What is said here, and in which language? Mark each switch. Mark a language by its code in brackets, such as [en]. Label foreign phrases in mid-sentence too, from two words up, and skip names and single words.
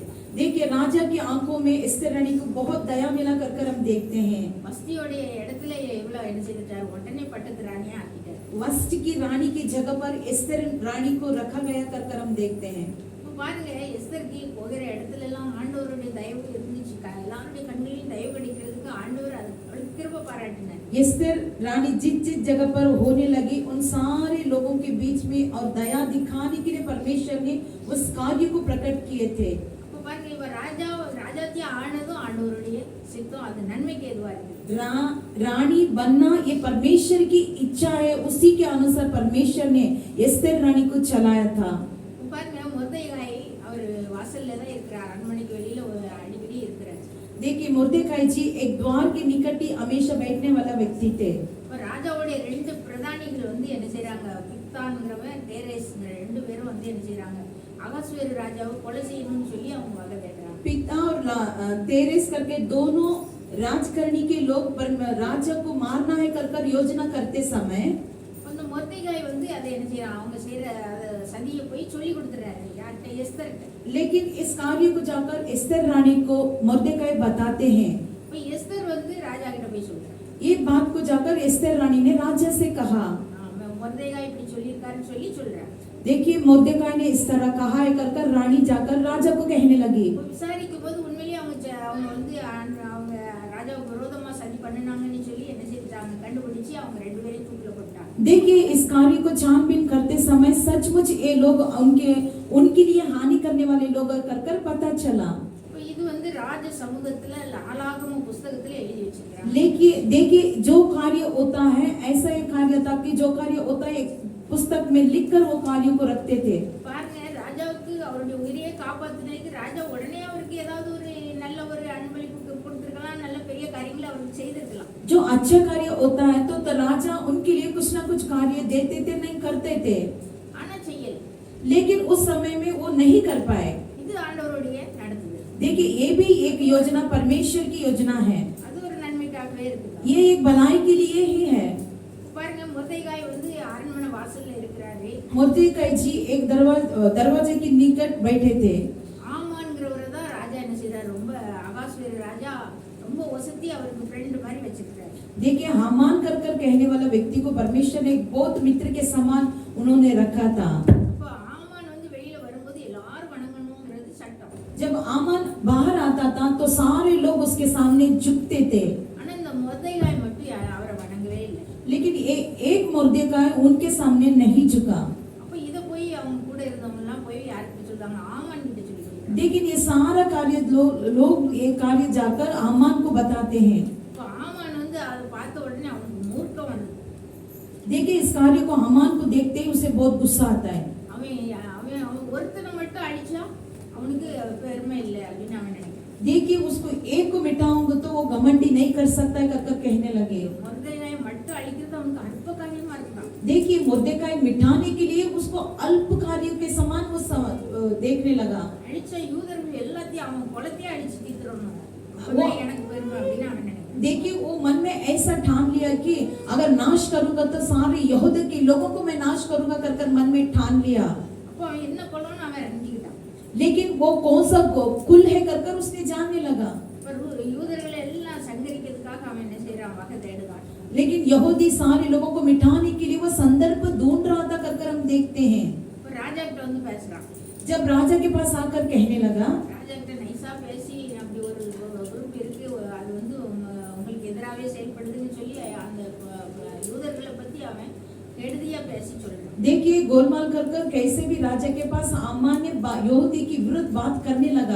[hi] देखिए राजा की आंखों में एस्तेर रानी को बहुत दया मिला कर हम देखते हैं। [ta] வஸ்தியோடைய இடத்துல இவ்வளவு என்ன செய்தார், உடனே பட்டத்து ராணியா ஆக்கிட்டார். [hi] वस्त की रानी की जगह पर एस्तेर रानी को रखा गया कर हम देखते हैं। [ta] இப்ப பாருங்க, எஸ்தருக்கு போகிற இடத்துல எல்லாம் ஆண்டவருடைய தயவு இருந்துச்சு. எல்லாருடைய கண்களிலும் தயவு கிடைக்கிறதுக்கு ஆண்டவர் அவளுக்கு கிருபை பாராட்டினார். [hi] एस्तेर रानी जिस जगह पर होने लगी उन सारे लोगों के बीच में और दया दिखाने के लिए परमेश्वर ने उस कार्य को प्रकट किए थे। [ta] அப்ப பாருங்க, இவ ராஜாத்தியா ஆனதும் ஆண்டவருடைய சித்தம், அது நன்மைக்கு ஏதுவா இருக்கு. [hi] रानी बनना ये परमेश्वर की इच्छा है, उसी के अनुसार परमेश्वर ने एस्तेर रानी को चलाया था। [ta] பாருங்க, மொர்தெகாய் அவர் வாசல்ல தான் இருக்கிறார், அரண்மனைக்கு வெளியில அடிக்கடி இருக்கிறார். [hi] देखिए मुर्देकाई जी एक द्वार के निकट ही हमेशा बैठने वाला व्यक्ति थे। [ta] இப்ப ராஜாவுடைய 2 பிரதானிகள் வந்து என்ன செய்றாங்க, பிக்தான்ங்கிறவன் தேரேஸ்ங்கிற 2 பேரும் வந்து என்ன செய்றாங்க, அகாஸ்வேரு ராஜாவை கொலை செய்யணும்னு சொல்லி அவங்க வகை தேடுறாங்க. [hi] पिता और तेरेस करके दोनों राजकरणी के लोग राजा को मारना है कर योजना करते समय [ta] அந்த மொர்தெகாய் வந்து அதை என்ன செய்றான், அவங்க செய்யற சதியை போய் சொல்லி கொடுத்துறாரு யார்கிட்ட, எஸ்தர்கிட்ட. [hi] लेकिन इस कार्य को जाकर एस्तेर रानी को मुर्देकाई बताते हैं। [ta] இப்ப எஸ்தர் வந்து राजा கிட்ட போய் சொல்றாரு. [hi] ये बात को जाकर एस्तेर रानी ने राजा से कहा। [ta] மொர்தெகாய் இப்படி சொல்லியிருக்காருன்னு சொல்லி சொல்றாரு. [hi] देखिए मुर्देकाई ने इस तरह कहा है कर रानी जाकर राजा को कहने लगी। [ta] விசாரிக்கும் போது उन्हें அவங்க வந்து அவங்க ராஜாவுக்கு விரோதமா சதி பண்ணினாங்கன்னு சொல்லி என்ன செஞ்சாங்க, கண்டுபிடிச்சு அவங்க 2 பேரையும் தூக்கில போட்டாங்க. [hi] देखिए इस कार्य को छानबीन करते समय सचमुच ये लोग उनके लिए हानि करने वाले लोग कर पता चला। [ta] இது வந்து வந்து ராஜ சமூகத்துல நாளாகம புஸ்தகத்துல எழுதி வச்சிருக்காங்க. [hi] लेकिन देखिए जो कार्य होता है ऐसा एक कार्य था कि जो कार्य होता है एक पुस्तक में लिखकर वो कार्यों को रखते थे। [ta] பாருங்க, ராஜாவுக்கு அவருடைய உயிரையே காப்பாத்தினதுக்கு ராஜா உடனே அவருக்கு ஏதாவது ஒரு நல்ல ஒரு அன்பளிப்பு கொடுத்திருக்கலாம், நல்ல பெரிய காரியங்களை அவருக்கு செய்திருக்கலாம். [hi] जो अच्छा कार्य होता है तो राजा उनके लिए कुछ ना कुछ कार्य देते थे, नहीं करते थे, [ta] ஆனா செய்யல. [hi] लेकिन उस समय में वो नहीं कर पाए। [ta] இது ஆண்டவருடைய நடத்துதல். [hi] देखिए ये भी एक योजना परमेश्वर की योजना है, [ta] அது ஒரு நன்மைக்காகவே இருக்குது. [hi] ये एक भलाई के लिए ही है। [ta] பாருங்க, முர்தெகாய் வந்து அரண்மனை வாசல்ல இருக்கிறாரு. [hi] मुर्दीकाई जी एक दरवाजे के निकट बैठे थे। [ta] ஆமான்ங்கிறவரை தான் ராஜா என்ன செய்றாரு, ரொம்ப அகாஸ்வேரு ராஜா ரொம்ப வசதி அவருக்கு ஃப்ரெண்ட் மாதிரி வச்சிருக்காரு. [hi] देखिए हामान कर कर कहने वाला व्यक्ति को परमेश्वर ने एक बहुत मित्र के समान उन्होंने रखा था। [ta] அப்ப ஆமான் வந்து வெளியில வரும்போது எல்லாரும் வணங்கணும்ங்கிறது சட்டம். [hi] जब आमान बाहर आता था तो सारे लोग उसके सामने झुकते थे, [ta] ஆனா இந்த முர்தெகாய் மட்டும் அவரை வணங்கவே இல்லை. [hi] लेकिन एक मुर्देकाई उनके सामने नहीं झुका। [ta] அப்ப இத போய் அவங்க கூட இருந்தவங்க எல்லாம் போய் யாருக்கு சொல்றாங்க, ஆமான் கிட்ட சொல்லிடுறாங்க. [hi] लेकिन ये सारा कार्य लोग ये कार्य जाकर हामान को बताते हैं। [ta] அப்ப ஆமான் வந்து அதை பார்த்த உடனே அவனுக்கு மூர்க்கம் வந்தது. [hi] देखिए इस कार्य को हामान को देखते ही उसे बहुत गुस्सा आता है। [ta] அவன் அவன் அவன் ஒருத்தனை மட்டும் அடிச்சா அவனுக்கு பெருமை இல்லை அப்படின்னு அவன் நினைக்கிறான். [hi] देखिए उसको एक को मिटाऊंगा तो वो घमंडी नहीं कर सकता है कर कहने लगे। [ta] முர்தெகாய் மட்டும் அழிக்கிறது அவனுக்கு அற்ப காரியமா இருக்கான். [hi] देखिए मुर्देकाई मिटाने के लिए उसको अल्प कार्यों के समान वो देखने लगा। [ta] அழிச்ச யூதர்கள் எல்லாத்தையும் அவன் குலத்தையே அழிச்சு தீர்த்துறணும், அப்பதான் எனக்கு பெருமை அப்படின்னு அவன் நினைக்கிறான். [hi] देखिए वो मन में ऐसा ठान लिया कि अगर नाश करूंगा तो सारे यहूदा के लोगों को मैं नाश करूंगा कर मन में ठान लिया। [ta] அப்போ அவன் என்ன கொல்லணும்னு அவன் அறிஞ்சுக்கிட்டான். [hi] लेकिन वो कौन सा कुल है कर उसने जानने लगा। [ta] யூதர்களை எல்லாம் சங்கரிக்கிறதுக்காக அவன் என்ன செய்யறான், வகை தேடுறான். [hi] लेकिन यहूदी सारे लोगों को मिटाने के लिए वो संदर्भ ढूंढ रहा था कर हम देखते हैं। [ta] இப்போ ராஜா கிட்ட வந்து பேசுறான். [hi] जब राजा के पास आकर कहने लगा, [ta] ராஜா கிட்ட நைஸா பேசி அப்படி ஒரு குரூப் இருக்கு, அது வந்து உங்களுக்கு எதிராகவே செயல்படுதுன்னு சொல்லி அந்த யூதர்களை பத்தி அவன் கெடுதியா பேசி சொல்றான். [hi] देखिए गोलमाल कर कैसे भी राजा के पास सामान्य यहूदी की विरुद्ध बात करने लगा।